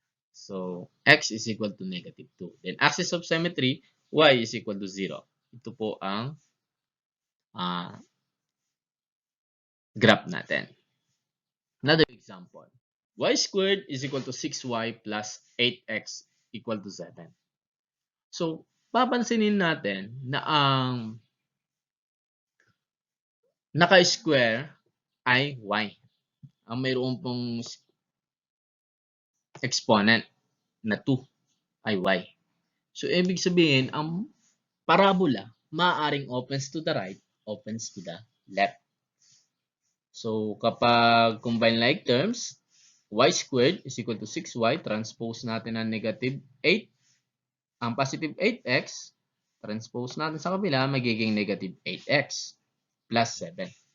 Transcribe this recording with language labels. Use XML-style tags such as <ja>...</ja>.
<en>So, x is equal to negative 2. Then, axis of symmetry, y is equal to 0.</en> <tl>Ito po ang graph natin.</tl> <en>Another example. Y squared is equal to 6y plus 8x equal to 7.</en> <tl>So, papansinin natin na ang naka-square ay y. Ang mayroon pong exponent na 2 ay y. So, ibig sabihin, ang parabola maaaring</tl> <en>opens to the right, opens to the left.</en> <tl>So, kapag combine like terms, y squared is equal to 6y, transpose natin ang negative 8, ang positive 8x, transpose natin sa kabila, magiging negative 8x plus 7.</tl>